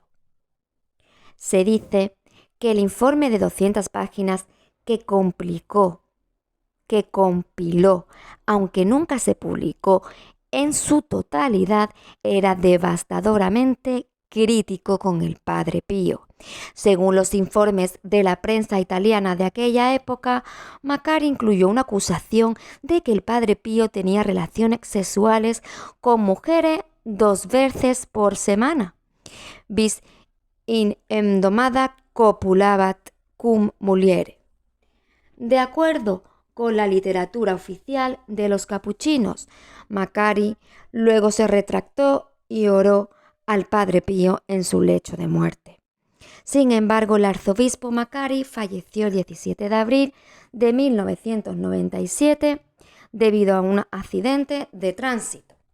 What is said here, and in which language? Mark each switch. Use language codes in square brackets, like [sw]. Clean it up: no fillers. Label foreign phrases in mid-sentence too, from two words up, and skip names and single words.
[es] Se dice que el informe de 200 páginas que compiló, aunque nunca se publicó en su totalidad, era devastadoramente crítico con el Padre Pío. Según los informes de la prensa italiana de aquella época, Macari incluyó una acusación de que el Padre Pío tenía relaciones sexuales con mujeres 2 veces por semana. [la] Vis in endomada copulabat cum muliere. [es] De acuerdo con la literatura oficial de los capuchinos, Macari luego se retractó y oró al Padre Pío en su lecho de muerte. Sin embargo, el arzobispo Macari falleció el 17 de abril de 1997 debido a un accidente de tránsito.